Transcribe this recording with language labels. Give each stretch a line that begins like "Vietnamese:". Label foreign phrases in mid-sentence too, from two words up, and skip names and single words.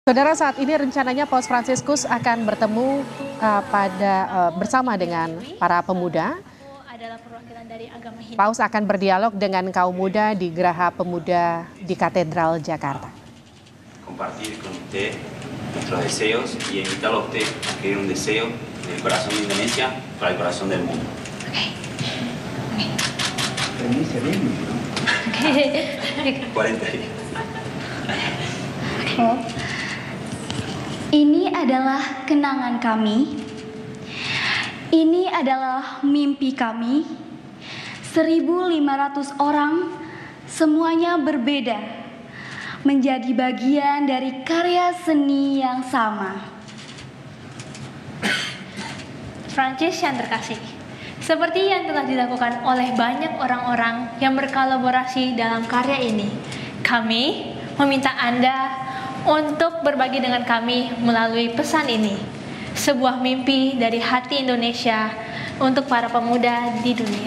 Indonesian: Saudara, saat ini rencananya Paus Fransiskus akan bertemu bersama dengan para pemuda. Paus akan berdialog dengan kaum muda di Geraha Pemuda di Katedral Jakarta.
Spanish: Compartir con usted nuestros deseos y invitarlo a usted a escribir un deseo del corazón de Indonesia para el corazón del mundo. Indonesia bien, ¿no? 40 días.
Indonesian: Ini adalah kenangan kami. Ini adalah mimpi kami. 1.500 orang, semuanya berbeda, menjadi bagian dari karya seni yang sama. Prancis yang terkasih, seperti yang telah dilakukan oleh banyak orang-orang yang berkolaborasi dalam karya ini, kami meminta Anda untuk berbagi dengan kami melalui pesan ini, sebuah mimpi dari hati Indonesia untuk para pemuda di dunia.